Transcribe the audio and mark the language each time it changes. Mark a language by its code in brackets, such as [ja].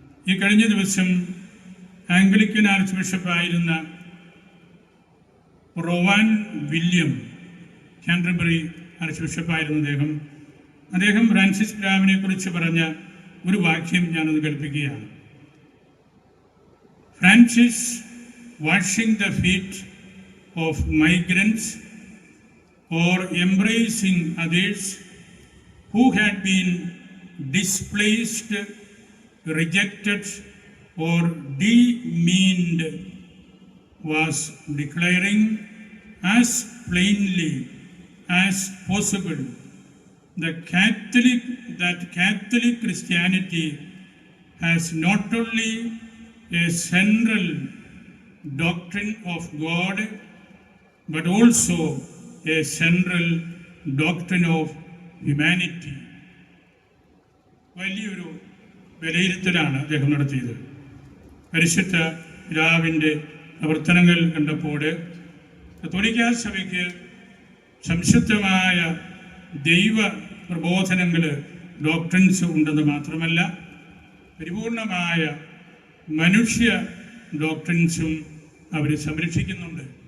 [ml] ഈ കഴിഞ്ഞ ദിവസം Anglican arch ബിഷപ്പായിരുന്ന റോവാൻ William, Canterbury arch ബിഷപ്പായിരുന്ന അദ്ദേഹം ഫ്രാൻസിസ് പിതാവിനെ കുറിച്ച് പറഞ്ഞ ഒരു വാക്യം ഞാനത് കേൾപ്പിക്കുകയാണ്. [en] Francis washing the feet of migrants or embracing others who had been displaced, rejected or demeaned, was declaring as plainly as possible that Catholic Christianity has not only a central doctrine of God but also a central doctrine of humanity. [ml] വലിയൊരു വിലയിരുത്തലാണ് അദ്ദേഹം നടത്തിയത്. പരിശുദ്ധ പിതാവിൻ്റെ പ്രവർത്തനങ്ങൾ കണ്ടപ്പോൾ കത്തോലിക്കാ സഭയ്ക്ക് സംശുദ്ധമായ ദൈവ പ്രബോധനങ്ങൾ, ഡോക്ട്രിൻസ് ഉണ്ടെന്ന് മാത്രമല്ല, പരിപൂർണമായ മനുഷ്യ ഡോക്ട്രിൻസും അവർ സംരക്ഷിക്കുന്നുണ്ട്.